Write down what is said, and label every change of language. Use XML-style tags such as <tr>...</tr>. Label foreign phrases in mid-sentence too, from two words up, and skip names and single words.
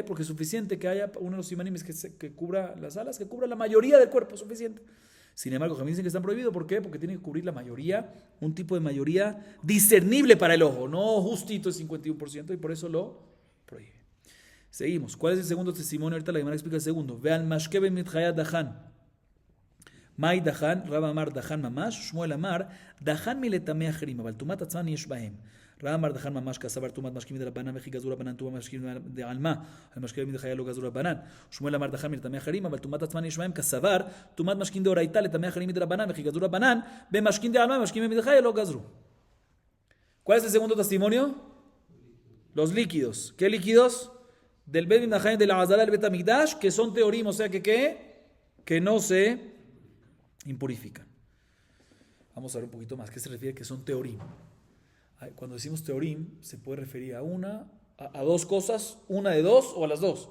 <es>Porque es suficiente que haya uno de los simanim que cubra las alas, que cubra la mayoría del cuerpo, suficiente. Sin embargo, Jamín dicen que están prohibidos. ¿Por qué? Porque tiene que cubrir la mayoría, un tipo de mayoría discernible para el ojo, no justito el 51%, y por eso lo prohíbe. Seguimos. ¿Cuál es el segundo testimonio? Ahorita la Gemara explica el segundo. Vean,</es> <arc>משקי בי מטבחיא דכן. מאי דכן, רב אמר דכן ממש, שמואל אמר דכן מלטמא אחרים, אבל טומאת עצמן יש בהם. רב אמר דחן ממש כסבר תומת משקים מדרבנן וכי גזור רבנן תומת משקים דעלמה על משקים מדחיה לא גזור רבנן ושמואל אמר דחן מלטמא אחרים אבל תומת עצמן יש בהם כסבר תומת משקים דאורייתא לטמא אחרים מדרבנן וכי גזור רבנן במשקים דעלמה ומשקים מדחיה לא גזרו.</arc> <es>¿Cuál es el segundo testimonio? Los líquidos. ¿Qué líquidos? Del Bet Midachayim de la Azara del Bet Hamikdash, que son teorim, o sea que ¿qué? Que no se impurifican. Vamos a ver un poquito más. ¿Qué se refiere que son teorim? Cuando decimos teorim, se puede referir a dos cosas, una de dos o a las dos.</es>